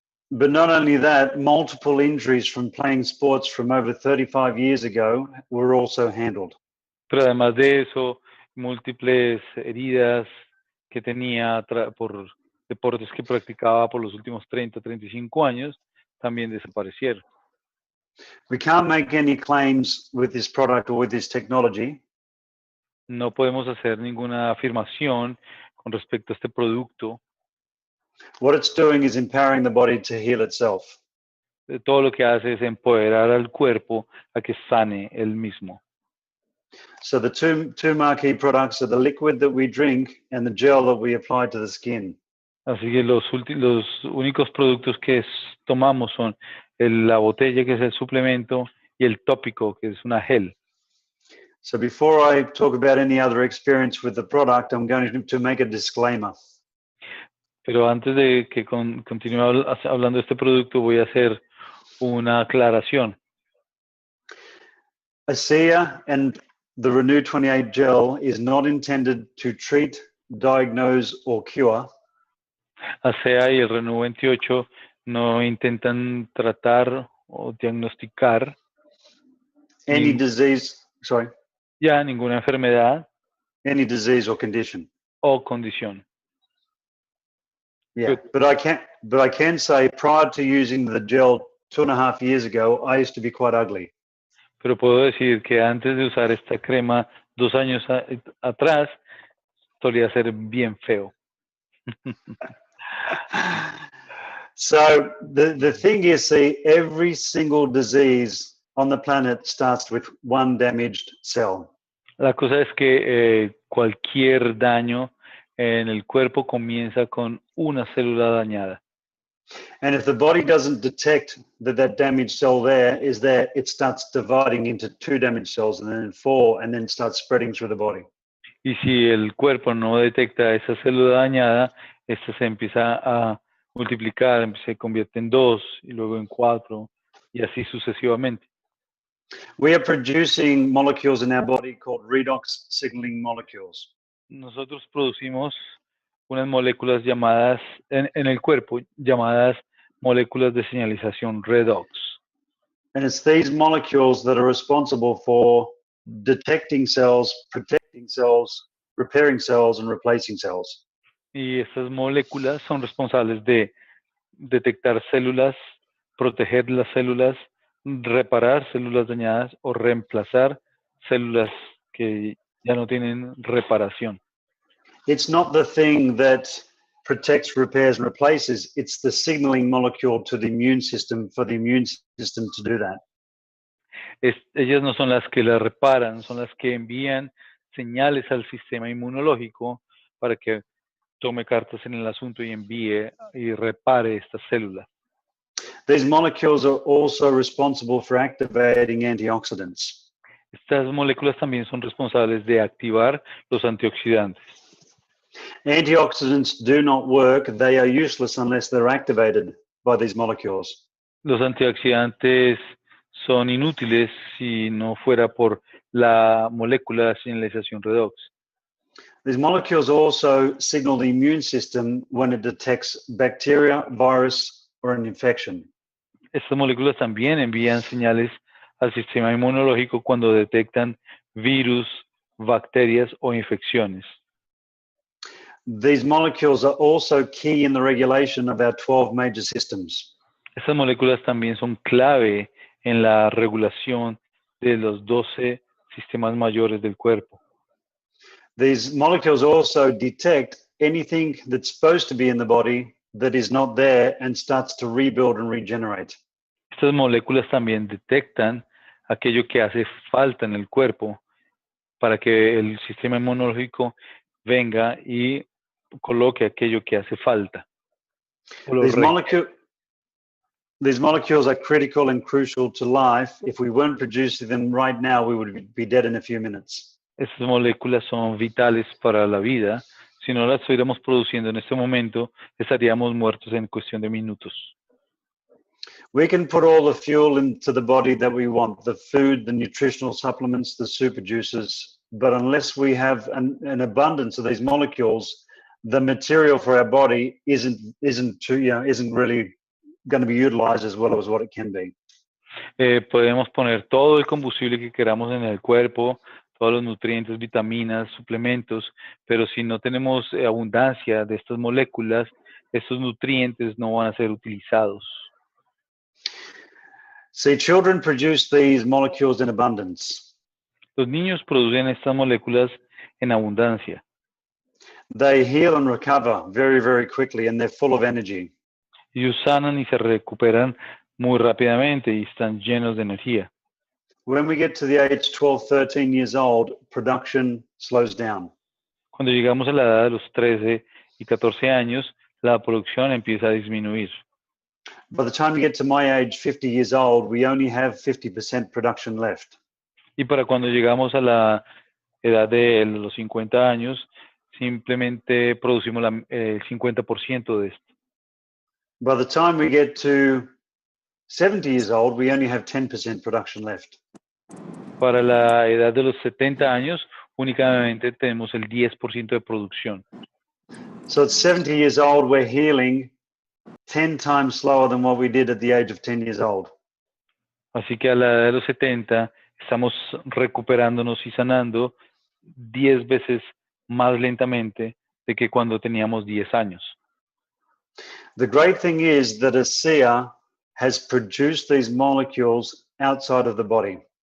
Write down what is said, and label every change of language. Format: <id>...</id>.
<en>But not only that, multiple injuries from playing sports from over 35 years ago were also handled.</en> <es>Pero además de eso, múltiples heridas que tenía por deportes que practicaba por los últimos 30, 35 años, también desaparecieron.</es> <en>We can't make any claims with this product or with this technology.</en> <es>No podemos hacer ninguna afirmación con respecto a este producto.</es> <en>What it's doing is empowering the body to heal itself.</en> <es>Todo lo que hace es empoderar al cuerpo a que sane él mismo.</es> <en>So the two marquee products are the liquid that we drink and the gel that we apply to the skin.</en> <es>Así que los únicos productos que tomamos son la botella, que es el suplemento, y el tópico, que es una gel.</es> <en>So before I talk about any other experience with the product, I'm going to make a disclaimer.</en> <es>Pero antes de que continúe hablando de este producto, voy a hacer una aclaración.</es> <en>ASEA and the Renew 28 gel is not intended to treat, diagnose, or cure</en> <es>ASEA y el Renew 28 no intentan tratar o diagnosticar</es> <en>any disease,</en> <es>ninguna enfermedad</es> <en>any disease or condition.</en> <es>o condición.</es> <en>Yeah, but I can say prior to using the gel 2.5 years ago, I used to be quite ugly.</en> <es>Pero puedo decir que antes de usar esta crema 2 años atrás, solía ser bien feo.</es> <en>So the thing is, see, every single disease on the planet starts with one damaged cell.</en> <es>La cosa es que cualquier daño en el cuerpo comienza con una célula dañada.</es> <en>And if the body doesn't detect that damaged cell is there, it starts dividing into 2 damaged cells and then 4, and then starts spreading through the body.</en> <es>Y si el cuerpo no detecta esa célula dañada, esta se empieza a multiplicar, se convierte en 2 y luego en 4 y así sucesivamente.</es> <en>We are producing molecules in our body called redox signaling molecules.</en> <es>Nosotros producimos unas moléculas llamadas en el cuerpo, llamadas moléculas de señalización Redox.</es> <en>And it's these molecules that are responsible for detecting cells, protecting cells, repairing cells, and replacing cells.</en> <es>Y estas moléculas son responsables de detectar células, proteger las células, reparar células dañadas o reemplazar células que ya no tienen reparación.</es> <en>It's not the thing that protects, repairs, and replaces. It's the signaling molecule to the immune system for the immune system to do that.</en> <es>Ellas no son las que la reparan, son las que envían señales al sistema inmunológico para que tome cartas en el asunto y envíe y repare estas células.</es> <en>These molecules are also responsible for activating antioxidants.</en> <es>Estas moléculas también son responsables de activar los antioxidantes.</es> <en>Antioxidants do not work. They are useless unless they're activated by these molecules.</en> <es>Los antioxidantes son inútiles si no fuera por la molécula de señalización Redox.</es> <en>These molecules also signal the immune system when it detects bacteria, virus, or an infection.</en> <es>Estas moléculas también envían señales al sistema inmunológico cuando detectan virus, bacterias o infecciones.</es> <en>These molecules are also key in the regulation of our 12 major systems.</en> <es>Estas moléculas también son clave en la regulación de los 12 sistemas mayores del cuerpo.</es> <en>These molecules also detect anything that's supposed to be in the body that is not there and starts to rebuild and regenerate.</en> <es>Estas moléculas también detectan aquello que hace falta en el cuerpo para que el sistema inmunológico venga y coloque aquello que hace falta.</es> <en>These molecules are critical and crucial to life. If we weren't producing them right now, we would be dead in a few minutes.</en> <es>Estas moléculas son vitales para la vida. Si no las estuviéramos produciendo en este momento, estaríamos muertos en cuestión de minutos.</es> <en>We can put all the fuel into the body that we want, the food, the nutritional supplements, the super juices, but unless we have an abundance of these molecules, the material for our body isn't really going to be utilized as well as what it can be.</en> <es>Podemos poner todo el combustible que queramos en el cuerpo, todos los nutrientes, vitaminas, suplementos, pero si no tenemos abundancia de estas moléculas, estos nutrientes no van a ser utilizados.</es> <en>See, children produce these molecules in abundance.</en> <es>Los niños producen estas moléculas en abundancia.</es> <en>They heal and recover very, very quickly, and they're full of energy.</en> <es>Ellos sanan y se recuperan muy rápidamente y están llenos de energía.</es> <en>When we get to the age 12, 13 years old, production slows down.</en> <es>Cuando llegamos a la edad de los 13 y 14 años, la producción empieza a disminuir.</es> <en>By the time we get to my age, 50 years old, we only have 50% production left.</en> <es>Y para cuando llegamos a la edad de los 50 años, simplemente producimos el 50% de esto.</es> <en>By the time we get to 70 years old, we only have 10% production left.</en> <es>Para la edad de los 70 años, únicamente tenemos el 10% de producción.</es> <en>So at 70 years old, we're healing 10 times slower than what we did at the age of 10 years old.</en> <es>Así que a la edad de los 70 estamos recuperándonos y sanando 10 veces más lentamente de que cuando teníamos 10 años.</es> <en>The great thing is that ASEA has produced these molecules outside of the body.</en>